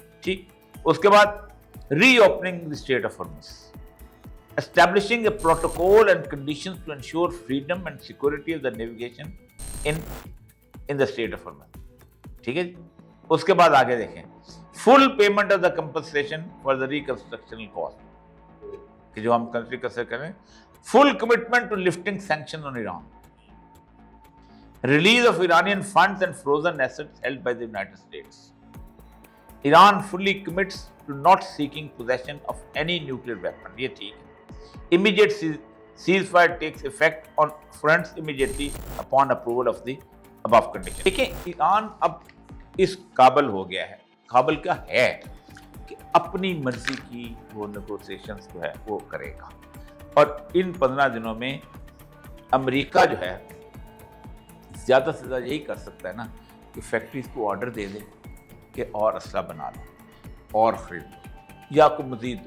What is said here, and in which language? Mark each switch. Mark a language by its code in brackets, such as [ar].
[ur] ٹھیک. [en] اس کے بعد reopening the strait of Hormuz, establishing a protocol and conditions to ensure freedom and security of the navigation in the strait of Hormuz. [ur] ٹھیک ہے جی. اس کے بعد آگے دیکھیں، [en] full payment of the compensation for the reconstructional cost, [ur] کہ جو ہم construction کریں. [en] Full commitment to lifting sanction on Iran. Release of Iranian funds and frozen assets held by the United States. Iran fully commits to not seeking possession of any nuclear weapon. [ur] یہ ٹھیک ہے. [en] Immediate ceasefire takes effect on fronts immediately upon approval of the above condition. [ur] دیکھیں ایران اب اس قابل ہو گیا ہے، قابل کیا ہے کہ اپنی مرضی کی وہ نیگوسیشنز جو ہے وہ کرے گا. اور ان 15 دنوں میں امریکہ جو ہے زیادہ سے زیادہ یہی کر سکتا ہے نا کہ فیکٹریز کو آرڈر دے دے کہ اور اسلحہ بنا لو اور خرید لو یا کوئی مزید.